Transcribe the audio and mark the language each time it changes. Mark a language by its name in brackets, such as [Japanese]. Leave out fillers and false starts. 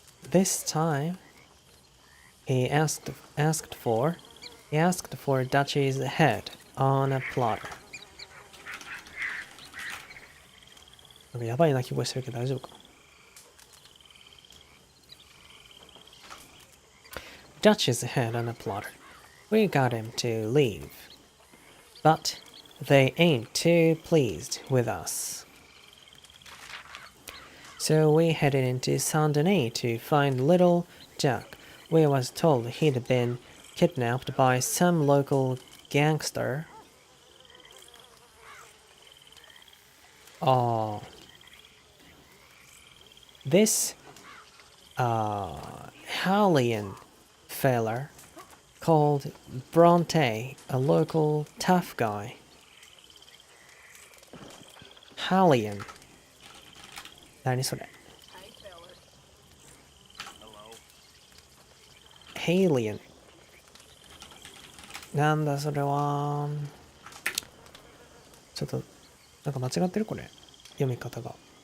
[English] This time he asked for Dutch's head on a platter. [Japanese] なんかやばい鳴き声してるけど大丈夫かな。 [English] Dutch's head on a platter. We got him to leave, but they ain't too pleased with us. So we headed into Saint Denis to find little Jack. We was told he'd been kidnapped by some local gangster. This Hallian feller called Bronte, a local tough guy. Hallian. [Japanese] 何それ Hallian なんだそれは。ちょっとなんか間違ってるこれ読み方が。